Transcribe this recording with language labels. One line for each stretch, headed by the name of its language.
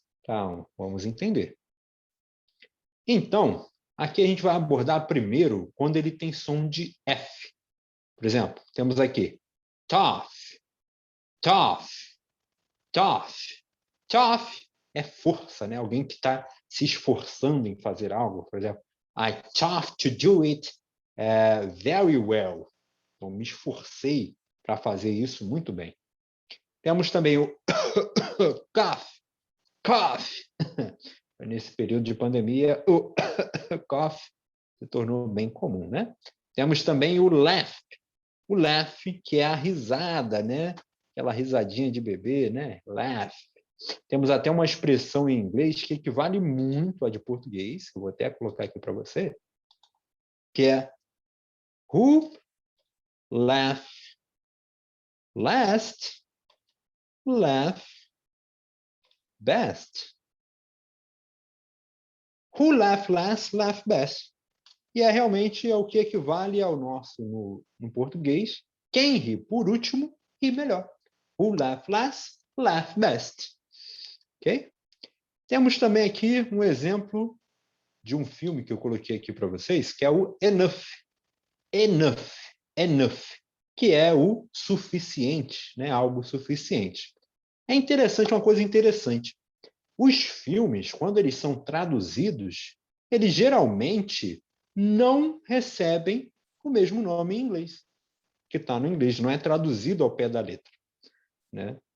Portuguese: Então, vamos entender. Então, aqui a gente vai abordar primeiro quando ele tem som de F. Por exemplo, temos aqui
English: tough, tough, tough.
Portuguese: Tough é força, né? Alguém que está se esforçando em fazer algo. Por exemplo,
English: I tough to do it very well.
Portuguese: Então, me esforcei para fazer isso muito bem. Temos também o
English: cough, cough.
Portuguese: Nesse período de pandemia, o cough se tornou bem comum, né? Temos também o laugh. O laugh, que é a risada, né? Aquela risadinha de bebê, né? Laugh. Temos até uma expressão em inglês que equivale muito à de português, que eu vou até colocar aqui para você, que é
English: who laugh last, laugh best. Who laugh last, laugh best.
Portuguese: E realmente o que equivale ao nosso no português. Quem ri por último, ri melhor.
English: Who laugh last, laugh best. Ok?
Portuguese: Temos também aqui um exemplo de um filme que eu coloquei aqui para vocês, que é o Enough. Enough. Enough. Que é o suficiente, né? Algo suficiente. É interessante, uma coisa interessante. Os filmes, quando eles são traduzidos, eles geralmente não recebem o mesmo nome em inglês, que está no inglês, não é traduzido ao pé da letra, né?